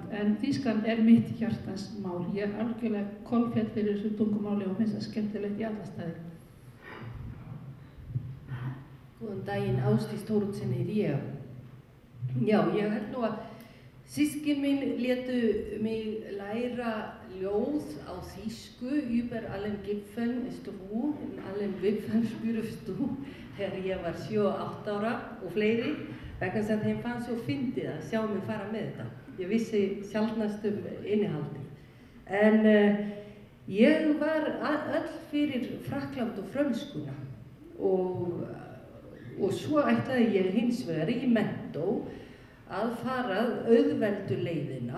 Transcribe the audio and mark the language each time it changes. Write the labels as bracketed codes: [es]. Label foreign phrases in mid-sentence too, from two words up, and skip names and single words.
[is] En þýskan er mitt hjartans mál. Ég er algjörlega kolfjall fyrir þessu tungumáli og finnst það skemmtilegt í alla staði. Góðan daginn, Ásdís Thoroddsen heiti ég. Já, ég held nú að systkin mín létu mig læra ljóð á þýsku [de] über allen Gipfeln ist du, in allen Wipfeln spürst du, [is] þegar ég var 7-8 ára og fleiri, vegna þess að þeim fannst svo fyndið að sjá mig fara með þetta. Ég vissi sjaldnast innihaldið. En ég var öll fyrir Frakkland og frönskuna og svo ætlaði ég hins vegar í mentó að fara auðveldu leiðina.